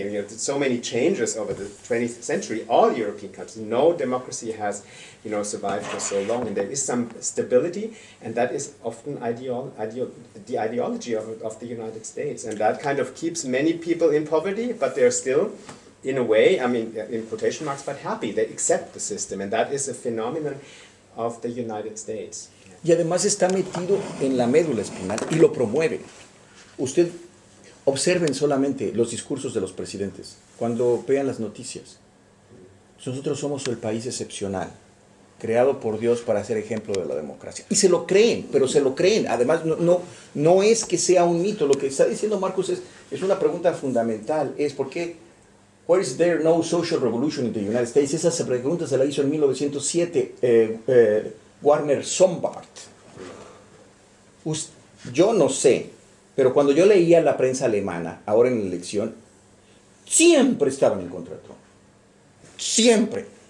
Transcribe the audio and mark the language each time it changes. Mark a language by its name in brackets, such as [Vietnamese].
[English] You know, so many changes over the 20th century. All European countries, no democracy has, you know, survived for so long, and there is some stability, and that is often the ideology of the United States, and that kind of keeps many people in poverty, but they're still, in a way, I mean, in quotation marks, but happy. They accept the system, and that is a phenomenon of the United States. [Spanish] Y además está metido en la médula espinal y lo promueve. Usted observen solamente los discursos de los presidentes cuando vean las noticias. Nosotros somos el país excepcional, creado por Dios para ser ejemplo de la democracia. Y se lo creen, pero se lo creen. Además, no es que sea un mito. Lo que está diciendo Marcus es una pregunta fundamental. Es ¿por qué? [English] Why is there no social revolution in the United States? [Spanish] Esa pregunta se la hizo en 1907 Warner Sombart. Yo no sé, pero cuando yo leía la prensa alemana, ahora en la elección, siempre estaban en contra de Trump. Siempre.